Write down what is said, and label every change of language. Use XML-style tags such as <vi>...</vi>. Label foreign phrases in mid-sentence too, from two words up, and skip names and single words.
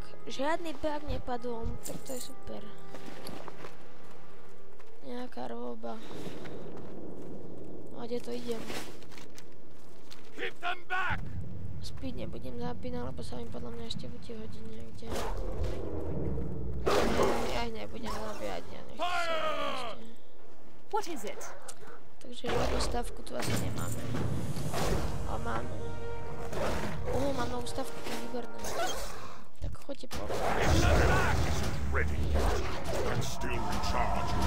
<sk>Žiadny bug nepadol, tak to je super. Nejaká roba. A kde to idem?</sk> <en>Keep them back!</en> <sk>Speed nebudem zapínať, lebo sa mi podľa mňa ešte bude hodiť niekde. Ja ich nebudem nabíjať, ja nechcem ešte.</sk> <en>What is it?</en> <sk>Takže jednu stavku tu asi nemáme. Ale máme. Mám novú stavku, to je výborné. Tak choďte po.</sk> <en>Ready. That's still recharged.</en>